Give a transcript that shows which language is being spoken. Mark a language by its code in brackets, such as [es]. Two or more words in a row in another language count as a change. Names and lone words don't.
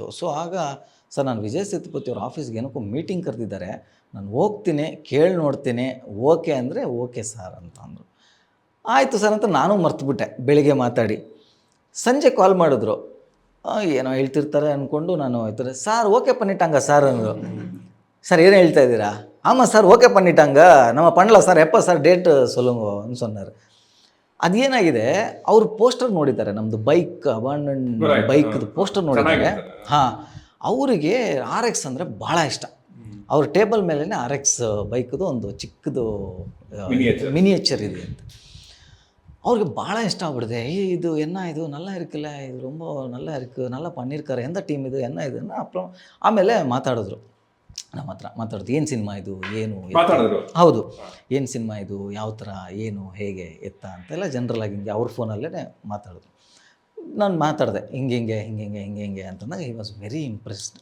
[kn] ಸೊ ಆಗ ಸರ್, ನಾನು ವಿಜಯ್ ಸೇತುಪತಿ ಅವ್ರ ಆಫೀಸ್ಗೆ ಏನಕ್ಕೂ ಮೀಟಿಂಗ್ ಕರೆದಿದ್ದಾರೆ, ನಾನು ಹೋಗ್ತೀನಿ, ಕೇಳಿ ನೋಡ್ತೀನಿ, ಓಕೆ ಅಂದರೆ ಓಕೆ ಸರ್ ಅಂತ ಅಂದರು. ಆಯಿತು ಸರ್ ಅಂತ ನಾನು ಮರ್ತುಬಿಟ್ಟೆ. ಬೆಳಿಗ್ಗೆ ಮಾತಾಡಿ ಸಂಜೆ ಕಾಲ್ ಮಾಡಿದ್ರು, ಏನೋ ಹೇಳ್ತಿರ್ತಾರೆ ಅಂದ್ಕೊಂಡು ನಾನು ಆಯ್ತಾರೆ, ಸಾರ್ [ta] ஓகே பண்ணிட்டாங்க சார் [kn] ಅಂದರು. ಸರ್ ಏನು ಹೇಳ್ತಾ ಇದ್ದೀರಾ? [ta] ஆமாம் சார் ஓகே பண்ணிட்டாங்க, நம்ம பண்ணலாம் சார், எப்போ சார் ಡೇಟ್ சொல்லுங்க ಅಂತ சொன்னார். [kn] ಅದೇನಾಗಿದೆ, ಅವರು ಪೋಸ್ಟರ್ ನೋಡಿದ್ದಾರೆ, ನಮ್ಮದು ಬೈಕ್ ಅಬಾಂಡನ್ ಬೈಕ್ದು ಪೋಸ್ಟರ್ ನೋಡಿದ್ದಾರೆ. ಹಾಂ, ಅವರಿಗೆ RX ಅಂದರೆ ಭಾಳ ಇಷ್ಟ. ಅವ್ರ ಟೇಬಲ್ ಮೇಲೇ RX ಬೈಕ್ದು ಒಂದು ಚಿಕ್ಕದು ಮಿನಿಯೇಚರ್ ಇದೆ ಅಂತ. ಅವ್ರಿಗೆ ಭಾಳ ಇಷ್ಟ ಆಗ್ಬಿಡಿದೆ. ಇದು ಎನ್ನ ಇದು [ta] நல்லா இருக்குல்ல, [kn] ಇದು [ta] ரொம்ப நல்லா இருக்கு, நல்லா பண்ணியிருக்காரு, [kn] ಎಂಥ ಟೀಮ್ ಇದು, ಎನ್ನ ಇದನ್ನು ಅಪ್ಪ. ಆಮೇಲೆ ಮಾತಾಡಿದ್ರು ನಮ್ಮ ಹತ್ರ, ಮಾತಾಡೋದು ಏನು ಸಿನಿಮಾ ಇದು, ಏನು ಹೌದು, ಏನು ಸಿನಿಮಾ ಇದು, ಯಾವ ಥರ, ಏನು, ಹೇಗೆ, ಎತ್ತ ಅಂತೆಲ್ಲ ಜನರಲಾಗಿ ಹಿಂಗೆ ಅವ್ರ ಫೋನಲ್ಲೇ ಮಾತಾಡಿದ್ರು. ನಾನು ಮಾತಾಡಿದೆ ಹಿಂಗೆ ಅಂತಂದಾಗ [en] he was very impressed.